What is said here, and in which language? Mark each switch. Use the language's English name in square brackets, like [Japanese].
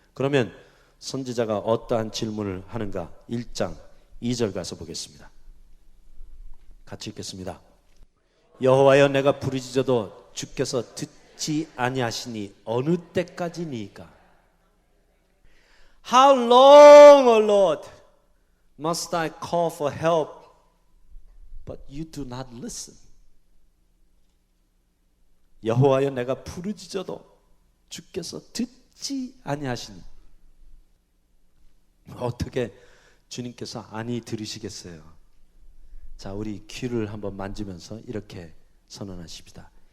[Korean] 그러면 선지자가 어떠한 질문을 하는가? 1장 2절 가서 보겠습니다. 같이 읽겠습니다. 여호와여 내가 부르짖어도 주께서 듣지 아니하시니 어느 때까지니까? [English] How long, O Lord, must I call for help, but you do not listen? [Korean] 여호와여 내가 부르짖어도 주께서 듣지 아니하시니 어떻게 주님께서 아니 들으시겠어요? 자, 우리 귀를 한번 만지면서 이렇게 선언하십시다.